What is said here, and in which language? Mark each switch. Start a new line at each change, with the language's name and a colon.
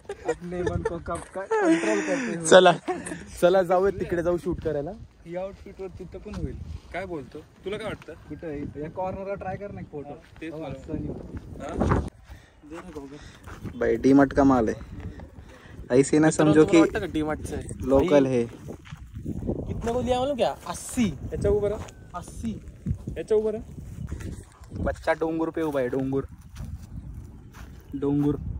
Hindi: अपने मन को कब कंट्रोल करते हुए.
Marathi: चला जाऊयात तिकडे जाऊ शूट करायला. या आउटफिट वर तिथं पण होईल. काय बोलतो तुला काय वाटतं कुठं या कॉर्नरला ट्राय कर ना फोटो. तेच
Hindi: भाई डीमार्ट का माल है, ऐसे ना समझो कि डीमार्ट से लोकल है. कितना को लिया मालूम क्या? 80.
Marathi: याच्या उभं
Hindi: 80.
Marathi: याच्या उभं
Hindi: बच्चा डोंगूर पे उभा है. डोंगूर डोंगूर.